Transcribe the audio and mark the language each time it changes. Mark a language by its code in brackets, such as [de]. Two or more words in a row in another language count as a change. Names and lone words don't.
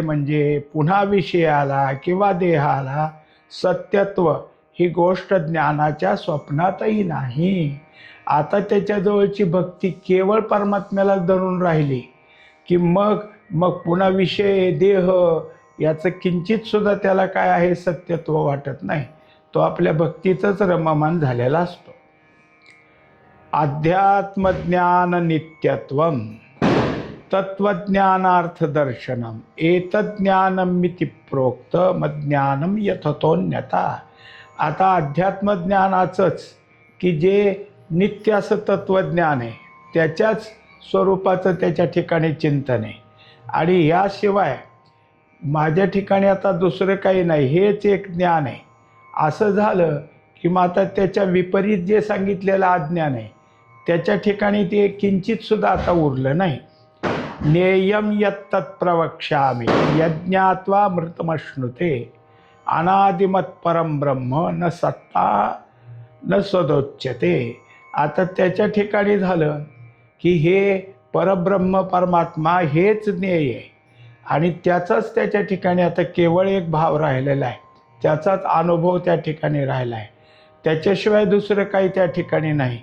[mr] म्हणजे पुन्हा विषयाला किंवा देहाला सत्यत्व ही गोष्ट ज्ञानाच्या स्वप्नातही नाही. आता त्याच्याजवळची भक्ती केवळ परमात्म्याला धरून राहिली की मग पुन्हा विषय देह याचं किंचित सुद्धा त्याला काय आहे सत्यत्व वाटत नाही. तो आपल्या भक्तीतच रममान झालेला असतो. [sa] अध्यात्मज्ञान नित्यत्वम तत्वज्ञानार्थदर्शनम एतज्ज्ञानमिति प्रोक्त मज्ञानम यथतोन्यता. [mr] आता अध्यात्मज्ञानाचंच की जे नित्य असं तत्वज्ञान आहे त्याच्याच स्वरूपाचं त्याच्या ठिकाणी चिंतन आहे आणि याशिवाय माझ्या ठिकाणी आता दुसरं काही नाही, हेच एक ज्ञान आहे असं झालं की मग आता त्याच्या विपरीत जे सांगितलेलं अज्ञान आहे त्याच्या ठिकाणी ते किंचित सुद्धा आता उरलं नाही. [sa] ज्ञेयं यत्तत् प्रवक्ष्यामि यज्ञात्वा मृतमश्नुते अनादिमत्परं ब्रह्म न सत्ता न सदोच्यते. [mr] आता त्याच्या ठिकाणी झालं की हे परब्रह्म परमात्मा हेच ज्ञेय आहे आणि त्याचाच त्याच्या ठिकाणी आता केवळ एक भाव राहिलेला आहे, त्याचाच अनुभव त्या ठिकाणी राहिला आहे, त्याच्याशिवाय दुसरं काही त्या ठिकाणी नाही.